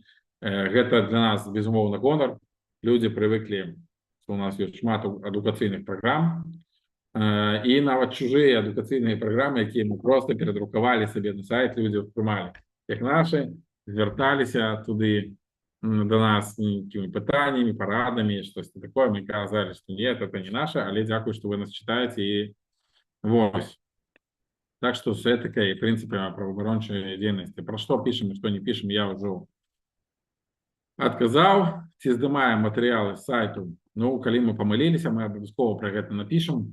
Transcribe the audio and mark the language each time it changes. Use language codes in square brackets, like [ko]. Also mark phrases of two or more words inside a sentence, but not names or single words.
[be] Гэта для нас, безумоўна, гонар. Людзі прывыклі, што у нас ёсць шмат адукацыйных праграм, і нават чужыя адукацыйныя праграмы, якія мы проста перадрукавалі сабе на сайт, людзі ўспрымалі як нашы, звярталіся туды да нас нейкімі пытаннямі, парадамі, штосьці такое. Мы казалі, што [ru] нет, это не наша, [be] але дзякую, што вы нас чытаеце. І вось. Так што з этыкай і прынцыпамі праваабарончай дзейнасці. Пра што пішам і што не пішам, я ўжо адказаў. Ці здымаем матэрыялы з сайту? Ну, калі мы памыліліся, мы абавязкова пра гэта напішам.